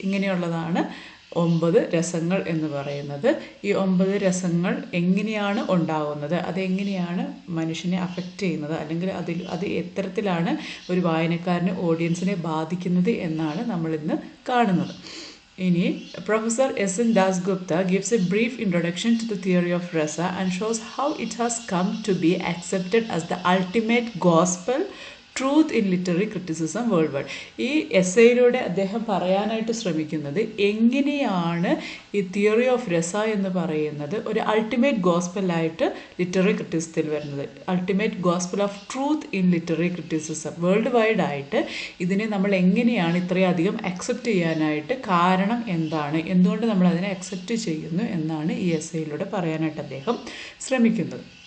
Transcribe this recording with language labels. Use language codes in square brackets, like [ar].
[ml] ഇങ്ങനെയുള്ളതാണ് 9 രസങ്ങൾ എന്ന് പറയുന്നത്. ഈ 9 രസങ്ങൾ എങ്ങനെയാണ് ഉണ്ടാകുന്നത്, അതെങ്ങനെയാണ് മനുഷ്യനെ അഫക്റ്റ് ചെയ്യുന്നത്, അല്ലെങ്കിൽ അത് എത്തരത്തിലാണ് ഒരു വായനക്കാരനെ ഓഡിയൻസിനെ ബാധിക്കുന്നത് എന്നാണ് നമ്മളിന്ന് കാണുന്നത്. ഇനി professor എസ്.എൻ. [en] Dasgupta gives a brief introduction to the theory of rasa and shows how it has come to be accepted as the ultimate gospel truth in literary criticism world wide. [ml] ഈ എസ്സേയിലൂടെ അദ്ദേഹം പറയാനായിട്ട് ശ്രമിക്കുന്നത് എങ്ങനെയാണ് ഈ തിയറി ഓഫ് രസ എന്ന് പറയുന്നത് ഒരു അൾട്ടിമേറ്റ് ഗോസ്പലായിട്ട് ലിറ്റററി ക്രിറ്റിസിസത്തിൽ വരുന്നത്. Ultimate gospel of truth in literary criticism world wide ആയിട്ട് ഇതിനെ നമ്മൾ എങ്ങനെയാണ് ഇത്രയധികം അക്സെപ്റ്റ് ചെയ്യാനായിട്ട് കാരണം എന്താണ്, എന്തുകൊണ്ട് നമ്മൾ അതിനെ അക്സെപ്റ്റ് ചെയ്യുന്നു എന്നാണ് ഈ എസ്സേയിലൂടെ പറയാനായിട്ട് അദ്ദേഹം ശ്രമിക്കുന്നത്.